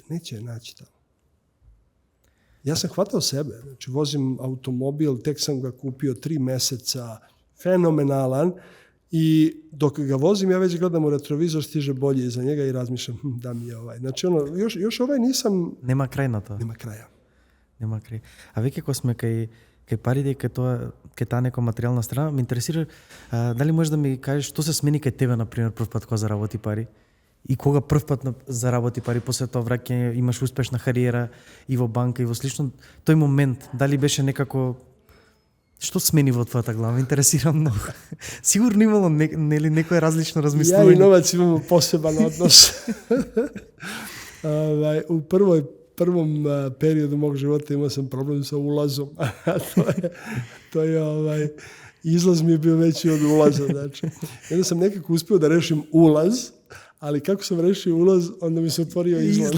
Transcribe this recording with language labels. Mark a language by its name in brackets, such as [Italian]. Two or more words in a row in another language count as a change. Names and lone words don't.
[Serbian] Neće je naći tamo. Ja sam hvatao sebe. Znači, vozim automobil, tek sam ga kupio 3 meseca, fenomenalan, i dok ga vozim, ja već gledam u retrovizor, stiže bolje iza njega i razmišljam, da mi je ovaj. Znači, još ovaj nisam... [Macedonian] Нема крај на тоа. [Serbian] Нема краја. [Macedonian] Нема крај. А веќе кога сме кај парите и кај таа нека материјална страна, ме интересира дали можеш да ми кажеш што се смени кај тебе, например, прв пат кога заработи пари? И кога прв пат заработи пари, после тоа враќање, имаш успешна кариера и во банка и во слично, тој момент, дали беше некако... Што смени во твојата глава? Интересира многу. Сигурно имало некое различно размислување. [Serbian] Ja i novac imamo poseban odnos. U prvom periodu mog života imao sam problem sa ulazom. Izlaz mi je bio veći od ulaza. Znači. Onda sam nekako uspio da rešim ulaz, ali kako sam rešio ulaz, onda mi se otvorio izlaz.